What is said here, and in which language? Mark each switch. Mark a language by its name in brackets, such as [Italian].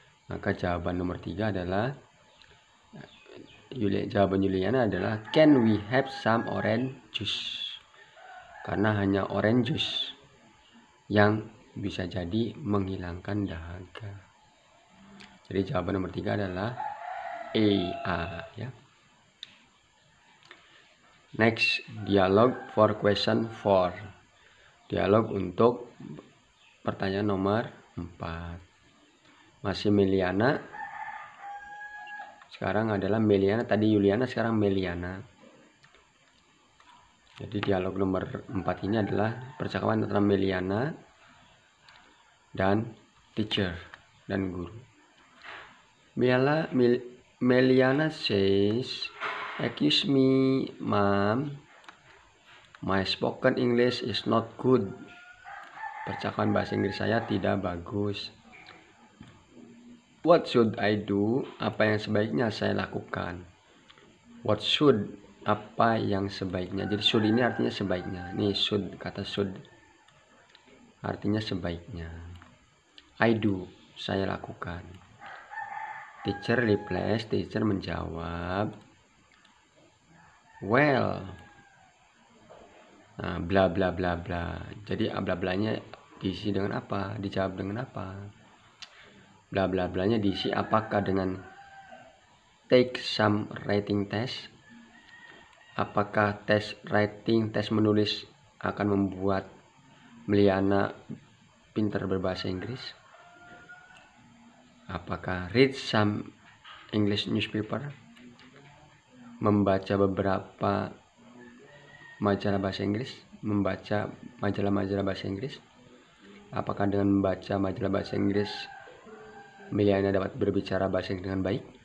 [Indonesian] Maka jawaban nomor 3 adalah jawaban Yuliana adalah [English] can we have some orange juice? [Indonesian] Karena hanya orange juice yang bisa jadi menghilangkan dahaga. Jadi jawaban nomor 3 adalah A ya. [English] Next, dialog for question 4. [Indonesian] Dialog untuk pertanyaan nomor 4. Masih Meliana. Sekarang adalah Meliana, tadi Yuliana, sekarang Meliana. Jadi dialog nomor 4 ini adalah percakapan antara Meliana dan teacher dan guru. [English] Meliana says, excuse me, ma'am, my spoken English is not good. [Indonesian] percakapan bahasa Inggris saya tidak bagus. [English] What should I do? [Indonesian] Apa yang sebaiknya saya lakukan? [English] What should, [Indonesian] apa yang sebaiknya. Jadi should ini artinya sebaiknya. Nih should, kata should artinya sebaiknya. [English] I do, [Indonesian] saya lakukan. [English] Teacher replies, [Indonesian] teacher menjawab. Well, nah, bla bla bla bla. Jadi bla blanya diisi dengan apa? Dijawab dengan apa? Bla bla blanya diisi apakah dengan [English] take some writing test? [Indonesian] Apakah tes writing, tes menulis akan membuat Meliana pintar berbahasa Inggris? Apakah [English] read some English newspaper? [Indonesian] Membaca beberapa majalah bahasa Inggris, membaca majalah-majalah bahasa Inggris. Apakah dengan membaca majalah bahasa Inggris Meliana dapat berbicara bahasa Inggris dengan baik?